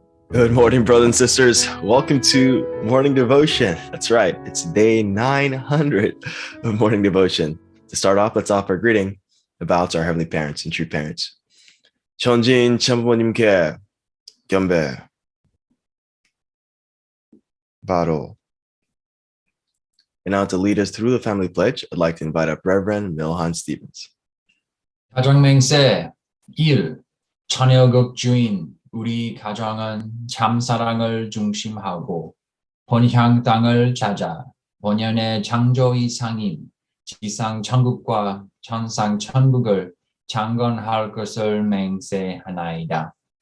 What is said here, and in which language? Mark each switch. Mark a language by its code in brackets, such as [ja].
[en] Good morning, brothers and sisters. Welcome to Morning Devotion. That's right. It's day 900 of Morning Devotion. To start off, let's offer a greeting about our Heavenly Parents and true parents. [ko] 천진 참부모님께 경배, 바로. [en] And now to lead us through the family pledge, I'd like to invite up Reverend Milhan Stevens. [ko] 가정맹세 1. 처녀급 주인 우리 가정은 참사랑을 중심하고 본향 땅을 찾아 본연의 창조 이상인 지상 천국과 천상 천국을 창건할 것을 맹세하나이다.